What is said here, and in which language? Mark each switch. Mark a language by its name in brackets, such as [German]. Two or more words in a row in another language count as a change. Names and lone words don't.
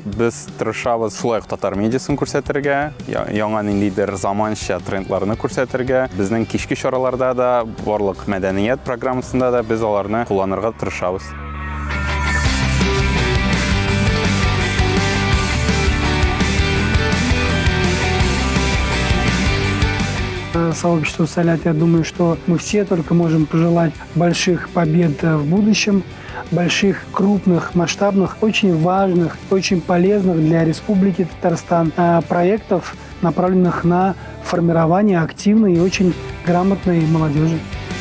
[Tatar] Без тырышабыз шулай ук татар медиасын күрсәтергә, яңа ниндидер заманча трендларны күрсәтергә. Безнең кичке чараларда да, барлык мәдәният программасында да без аларны кулланырга тырышабыз. [Russian] Сообществу Салят, я думаю, что мы все только можем пожелать больших побед в будущем, больших, крупных, масштабных, очень важных, очень полезных для Республики Татарстан проектов, направленных на формирование активной и очень грамотной молодежи.